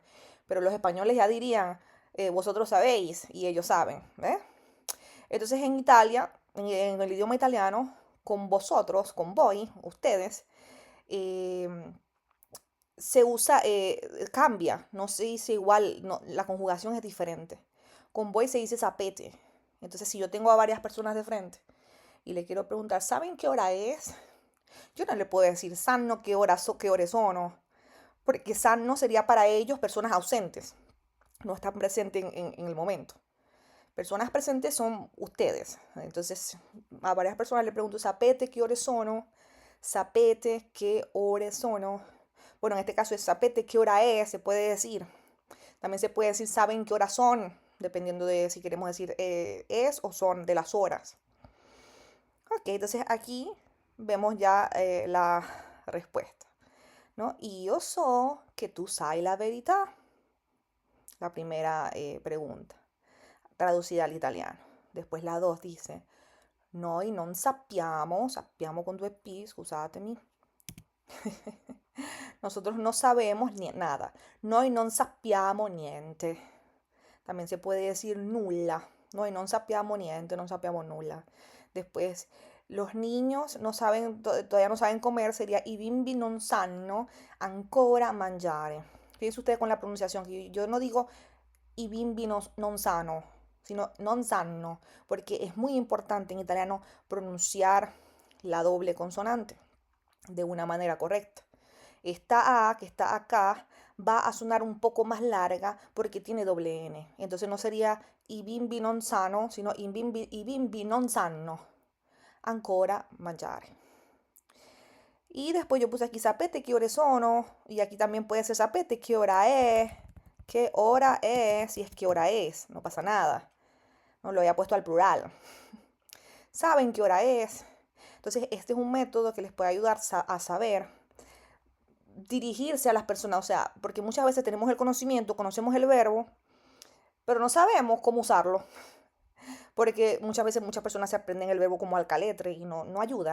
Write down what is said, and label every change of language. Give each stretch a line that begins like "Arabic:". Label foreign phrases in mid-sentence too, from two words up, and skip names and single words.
Spanish: Pero los españoles ya dirían vosotros sabéis y ellos saben. ¿Eh? Entonces en Italia, en el idioma italiano, con vosotros, con voi, ustedes, eh, se usa, cambia, no se dice igual, no, la conjugación es diferente. Con voi se dice sapete. Entonces si yo tengo a varias personas de frente y le quiero preguntar, ¿saben qué hora es? Yo no le puedo decir
Italian: sanno qué ore sono,
Spanish: porque sanno sería para ellos personas ausentes, no están presentes en el momento. Personas presentes son ustedes. Entonces, a varias personas le pregunto,
Italian: ¿sapete qué ore sono? ¿Sapete qué ore sono?
Spanish: Bueno, en este caso es sapete qué hora es, se puede decir. También se puede decir, ¿saben qué horas son? Dependiendo de si queremos decir es o son de las horas. Ok, entonces aquí vemos ya la respuesta, ¿no?
Italian: Io so che tu sai la verità.
Spanish: La primera pregunta, traducida al italiano. Después la 2 dice,
Italian: noi non sappiamo, sappiamo con due P, scusatemi.
Spanish: Nosotros no sabemos nada.
Italian: Noi non sappiamo niente.
Spanish: También se puede decir nulla.
Italian: Noi non sappiamo niente, non sappiamo nulla.
Spanish: Después, los niños no saben, todavía no saben comer, sería
Italian: i bimbi non sanno ancora mangiare.
Spanish: Fíjense ustedes con la pronunciación, que yo no digo
Italian: i bimbi non sanno,
Spanish: sino
Italian: non sanno,
Spanish: porque es muy importante en italiano pronunciar la doble consonante de una manera correcta. Esta A que está acá va a sonar un poco más larga porque tiene doble N. Entonces no sería
Italian: i bimbi non sano,
Spanish: sino
Italian: i bimbi non sanno ancora mangiare.
Spanish: Y después yo puse aquí
Italian: sapete qué ore sono.
Spanish: Y aquí también puede ser sapete qué hora es. ¿Qué hora es? Si es qué hora es, no pasa nada. No lo había puesto al plural. ¿Saben qué hora es? Entonces este es un método que les puede ayudar a saber dirigirse a las personas, o sea, porque muchas veces tenemos el conocimiento, conocemos el verbo, pero no sabemos cómo usarlo, porque muchas veces muchas personas se aprenden el verbo como al caletre y no ayuda.